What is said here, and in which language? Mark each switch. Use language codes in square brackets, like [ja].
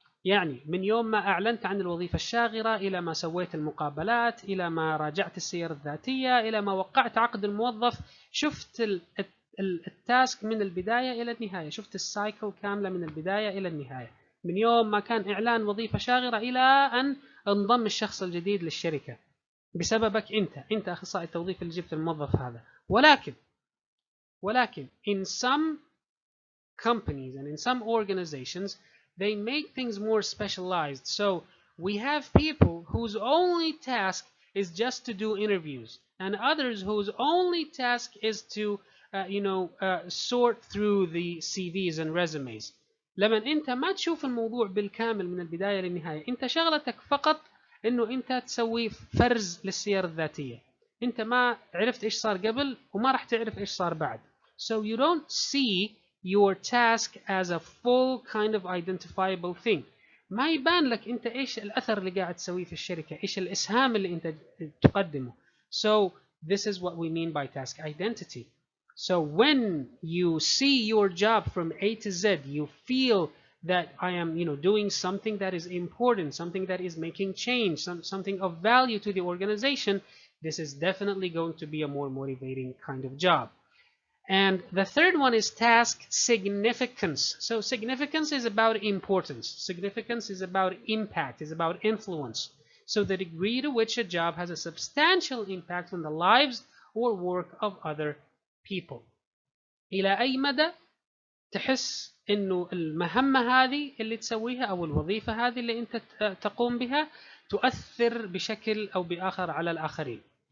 [ar] يعني من يوم ما أعلنت عن الوظيفة الشاغرة إلى ما سويت المقابلات، إلى ما راجعت السير الذاتية، إلى ما وقعت عقد الموظف، شفت التاسك من البداية إلى النهاية، شفت السايكل كاملة من البداية إلى النهاية، من يوم ما كان إعلان وظيفة شاغرة إلى أن انضم الشخص الجديد للشركة بسببك أنت أخصائي التوظيف اللي جبت الموظف هذا. ولكن [en] in some companies and in some organizations they make things more specialized. So we have people whose only task is just to do interviews, and others whose only task is to sort through the CVs and resumes. [ar] لما انت ما تشوف الموضوع بالكامل من البداية للنهاية، انت شغلتك فقط انه انت تسوي فرز للسير الذاتية. انت ما عرفت ايش صار قبل وما راح تعرف ايش صار بعد. [en] So you don't see your task as a full kind of identifiable thing. [ar] ما يبان لك انت ايش الاثر اللي قاعد تسويه في الشركة، ايش الاسهام اللي انت تقدمه. [en] So this is what we mean by task identity. So when you see your job from A to Z, you feel that I am doing something that is important, something that is making change, something of value to the organization, this is definitely going to be a more motivating kind of job. And the third one is task significance. So significance is about importance. Significance is about impact, is about influence. So the degree to which a job has a substantial impact on the lives or work of other people. [ar] إلى أي مدى تحس إنه المهمة هذه اللي تسويها أو الوظيفة هذه اللي أنت تقوم بها تؤثر بشكل أو بآخر على الآخرين.